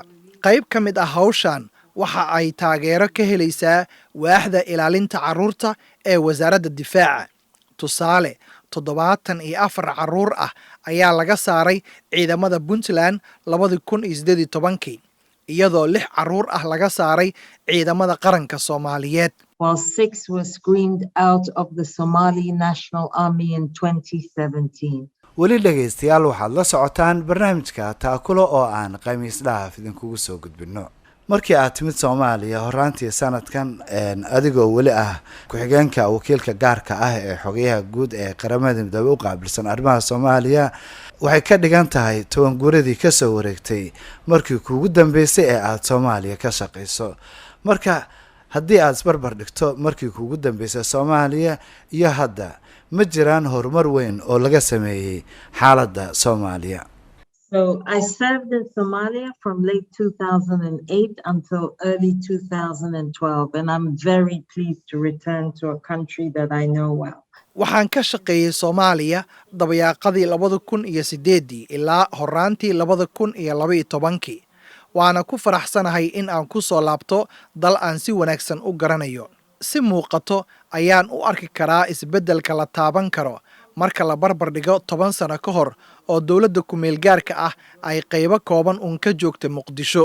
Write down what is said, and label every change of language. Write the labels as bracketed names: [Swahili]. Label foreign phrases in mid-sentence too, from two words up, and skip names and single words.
[Somali] Qayb ka mid ah hawshan waxa ay taageero ka helaysaa waaxda ilaalinta carruurta ee wasaaradda difaaca. Tusaale, 74 carruur ah ayaa laga saaray ciidamada Puntland 2018, iyadoo 6 carruur ah laga saaray ciidamada qaranka Soomaaliyeed. [English] while 6 were screened out of the Somali National Army in 2017. [Somali] weli dhegaystayaal waxaad la socotaan barnaamijka taakulo oo aan khamiis dhaaf idinkugu soo gudbino. markii aad timid Soomaaliya horaantii sanadkan adigoo weli ah ku-xigeenka wakiilka gaarka ah ee xogayaha guud ee qaramada midoobay u qaabilsan arrimaha Soomaaliya, waxay ka dhigan tahay 10 guuradii ka soo wareegtay markii kuugu dambeysay ee aad Soomaaliya ka shaqayso. Marka haddii aad isbarbar dhigto markii kuugu dambeysay Soomaaliya iyo hadda, ma jiraan horumar weyn oo laga sameeyay xaaladda Soomaaliya? [English] So I served in Somalia from late 2008 until early 2012, and I'm very pleased to return to a country that I know well. [Somali] Waxaan ka shaqeeyay Soomaaliya dabayaaqadii 2008 ilaa horaantii 2012. Waana ku faraxsanahay in aan ku soo laabto dal aan si wanaagsan u garanayo. Si muuqato ayaan u arki karaa isbeddelka la taaban karo marka la barbar dhigo 10 sano ka hor oo dowladda ku-meel gaarka ah ay qaybo kooban uun ka joogtay Muqdisho.